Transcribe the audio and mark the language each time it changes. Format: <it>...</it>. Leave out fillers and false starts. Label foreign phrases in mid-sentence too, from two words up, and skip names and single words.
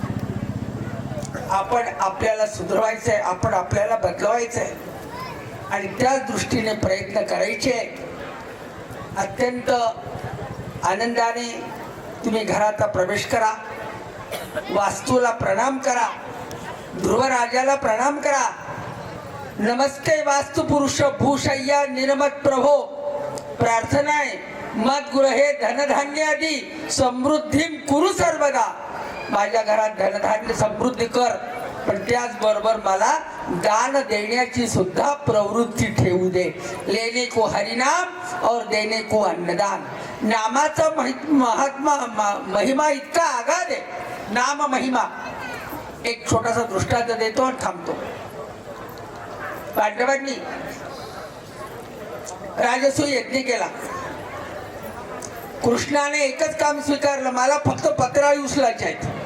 <mr>आपण आपल्याला सुधारायचंय, आपण आपल्याला बदलवायचंय आणि त्याच दृष्टीने प्रयत्न करायचे. अत्यंत आनंदाने तुम्ही घरात प्रवेश करा, वास्तूला प्रणाम करा, ध्रुवराजाला प्रणाम करा.</mr> <sa>नमस्ते वास्तु पुरुष भूशय्या निर्मत प्रभो.</sa> <mr>प्रार्थना आहे,</mr> <sa>मत गृहे धनधान्य आदी समृद्धी कुरु सर्वदा.</sa> <mr>माझ्या घरात धनधान्य समृद्धी कर, पण त्याचबरोबर मला दान देण्याची सुद्धा प्रवृत्ती ठेवू दे.</mr> <hi>लेने को हरिनाम और देने को अन्नदान.</hi> <mr>नामाचा महात्मा महिमा इतका आगाध आहे. नाम महिमा. एक छोटासा दृष्टांत देतो आणि थांबतो. पांडवांनी राजसूय यज्ञ केला. कृष्णाने एकच काम स्वीकारलं, मला फक्त पत्राळी उचलायचे आहेत.</mr>